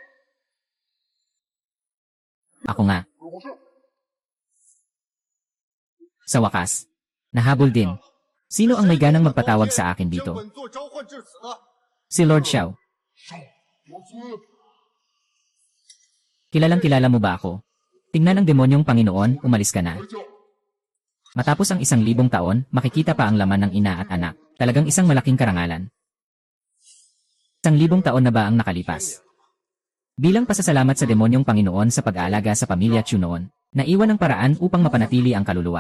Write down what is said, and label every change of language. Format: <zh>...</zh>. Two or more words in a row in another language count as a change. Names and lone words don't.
<tl>Ako nga. Sa wakas. Nahabol din. Sino ang may ganang magpatawag sa akin dito?</tl> <zh>本座召唤至此，</zh> <tl>Si Lord Xiao.</tl> <zh>魔尊。</zh> <tl>Kilalang kilala mo ba ako? Tingnan ang demonyong Panginoon, umalis ka na. Matapos ang 1,000 taon, makikita pa ang laman ng ina at anak. Talagang isang malaking karangalan. 1,000 taon na ba ang nakalipas? Bilang pasasalamat sa demonyong Panginoon sa pag-aalaga sa pamilya Chu noon, naiwan ang paraan upang mapanatili ang kaluluwa.</tl>